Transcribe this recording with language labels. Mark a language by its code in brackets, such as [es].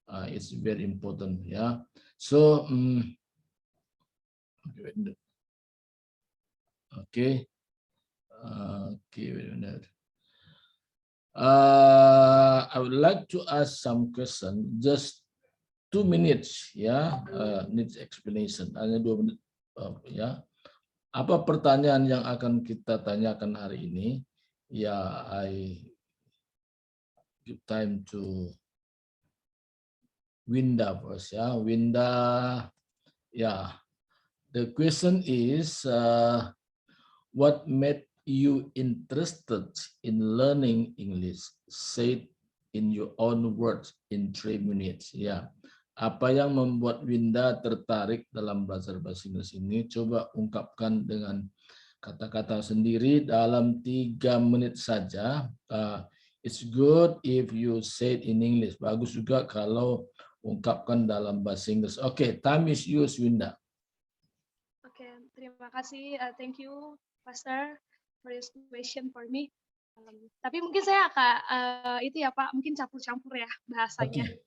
[en] It's very important, ya. So, okay. Okay, wait a minute. I would like to ask some question, just 2 minutes, ya, needs explanation. [id] Hanya 2 menit, ya. Apa pertanyaan yang akan kita tanyakan hari ini? [en] Ya, I give time to Winda first, ya. Winda, ya. The question is, what made you interested in learning English? Say it in your own words in 3 minutes. [id] Ya, apa yang membuat Winda tertarik dalam belajar bahasa Inggris ini? Coba ungkapkan dengan kata-kata sendiri dalam 3 menit saja. [en] It's good if you say it in English. [id] Bagus juga kalau ungkapkan dalam bahasa Inggris. [en] Okay, time is yours, Winda. [id] Oke, terima kasih. [en] Thank you, Pastor, for this question for me. [id] Tapi mungkin saya agak itu ya Pak, mungkin campur-campur ya bahasanya.